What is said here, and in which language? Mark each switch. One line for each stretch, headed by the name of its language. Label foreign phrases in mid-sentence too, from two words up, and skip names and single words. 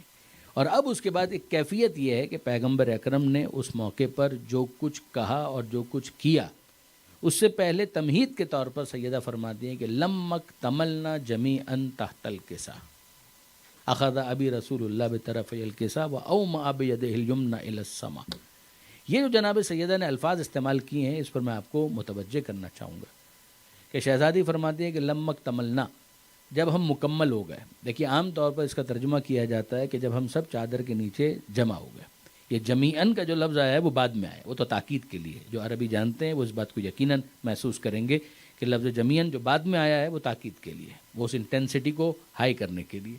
Urdu: اور اب اس کے بعد ایک کیفیت یہ ہے کہ پیغمبر اکرم نے اس موقع پر جو کچھ کہا اور جو کچھ کیا، اس سے پہلے تمہید کے طور پر سیدہ فرماتی ہیں کہ
Arabic: لمک تملنا جمیعا تحت الکسا اخذ ابی رسول اللہ بطرف الکسا و اومع بیدہ الیمنی الی السماء۔
Urdu: یہ جو جناب سیدہ نے الفاظ استعمال کیے ہیں اس پر میں آپ کو متوجہ کرنا چاہوں گا کہ شہزادی فرماتی ہے کہ
Arabic: لمک تملنا،
Urdu: جب ہم مکمل ہو گئے۔ دیکھیے عام طور پر اس کا ترجمہ کیا جاتا ہے کہ جب ہم سب چادر کے نیچے جمع ہو گئے۔ یہ جمیعاً کا جو لفظ آیا ہے وہ بعد میں آیا، وہ تو تاکید کے لیے، جو عربی جانتے ہیں وہ اس بات کو یقیناً محسوس کریں گے کہ لفظ جمیعاً جو بعد میں آیا ہے وہ تاکید کے لیے، وہ اس انٹینسٹی کو ہائی کرنے کے لیے۔